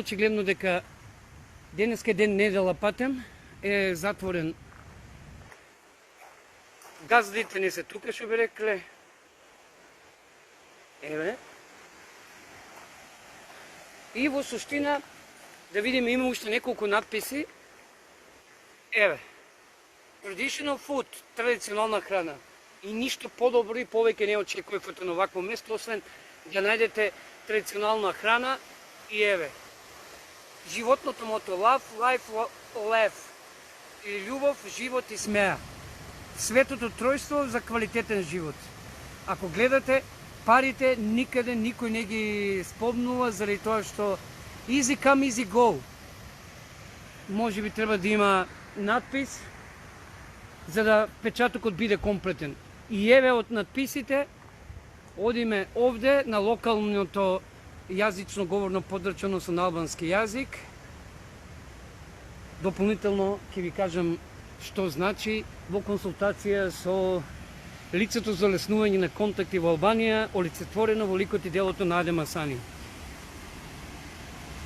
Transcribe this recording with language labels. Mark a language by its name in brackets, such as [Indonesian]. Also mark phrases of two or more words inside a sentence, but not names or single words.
[Macedonian] Очигледно дека денеска е ден недела патем, е затворен. Газдите не се тука, што би рекле. Еве. И во суштина, да видиме, има уште неколку надписи. Еве. [English] Traditional food, [Macedonian] традиционална храна. И ништо подобро и повеќе не очекувате на овакво место, освен да најдете традиционална храна. И еве. Животното мото [English] love, life, laugh. [Macedonian] Или љубов, живот и смеа. Светото тројство за квалитетен живот. Ако гледате, парите никаде никој не ги спомнува, заради тоа што [English] easy come, easy go. [Macedonian] Може би треба да има надпис, за да печатокот биде комплетен. И еве од надписите, одиме овде на локалното јазично говорно подрачено со албански јазик. Дополнително ќе ви кажам што значи во консултација со лицето за леснување на контакти во Албанија, олицетворено во ликот и делото на Адем Асани.